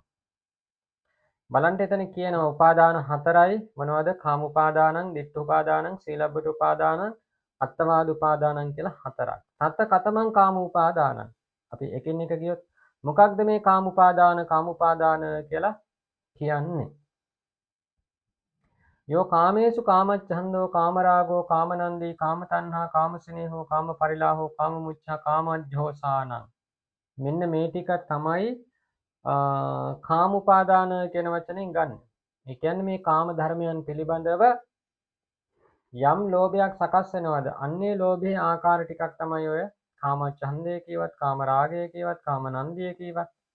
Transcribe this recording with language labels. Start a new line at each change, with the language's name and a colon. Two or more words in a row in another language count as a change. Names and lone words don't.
Sinhala: බලන්න එතන කියනවා උපාදාන හතරයි. මොනවද?
Pali: කාම උපාදානං, ditth උපාදානං, සීලබ්බත උපාදානං, අත්තවාද උපාදානං
Sinhala: කියලා හතරක්.
Pali: තත් කතමං කාම උපාදානං.
Sinhala: අපි එකින් එක ගියොත් මොකක්ද මේ
Pali: කාම උපාදාන
Sinhala: කියලා කියන්නේ?
Pali: යෝ කාමේසු කාමච්ඡන්தோ කාමරාගෝ කාමනන්දී කාමතණ්හා කාමසිනේහෝ කාමපරිලාහෝ කාමමුච්ඡා කාමජ්ජෝසානං.
Sinhala: මෙන්න මේ ටික තමයි
Pali: කාම උපාදාන
Sinhala: කියන වචනෙන් ගන්න. ඒ කියන්නේ මේ කාම ධර්මයන් පිළිබඳව යම් ලෝභයක් සකස් වෙනවද? අන්නේ ලෝභයේ ආකාර ටිකක් තමයි ඔය කාම ඡන්දය කියවත්, කාම රාගය කියවත්, කාම නන්දිය කියවත්.